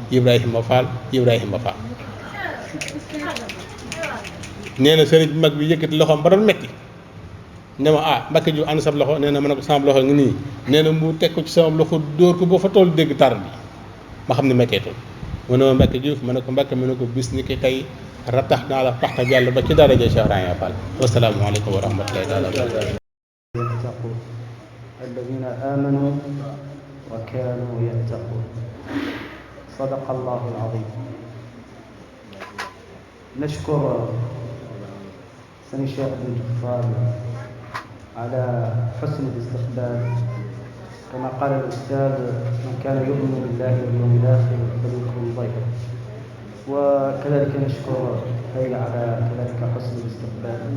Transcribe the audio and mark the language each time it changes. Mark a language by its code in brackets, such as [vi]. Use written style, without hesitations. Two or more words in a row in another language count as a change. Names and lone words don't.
[wo] nee na sëriñ bi mag bi yëkkati loxoom ba doon metti ne ma Mbàkke Diouf ànd sab loxo nee na ma ne ko sama loxo ngi nii nee na mu teg ko ci sama loxo dóor ko boo fa toll dégg tar bi ma xam ne metteetul mu ne ma Mbàkke Diouf ma ne ko Mbàkke mu ne ko bis ni ki tey ratax naa la paxta yàlla ba ci daraja Cheikh Rahima Fall [ar] والسلام عليكم ورحمة الله تعالى وبركاته الذين آمنوا وكانوا يتقون صدق الله العظيم. نشكر سني الشيخ بن جفار على حسن الاستقبال كما قال الأستاذ من كان يؤمن بالله واليوم الآخر فليكرم ضيفه وكذلك نشكر هيئة على كذلك حسن الاستقبال.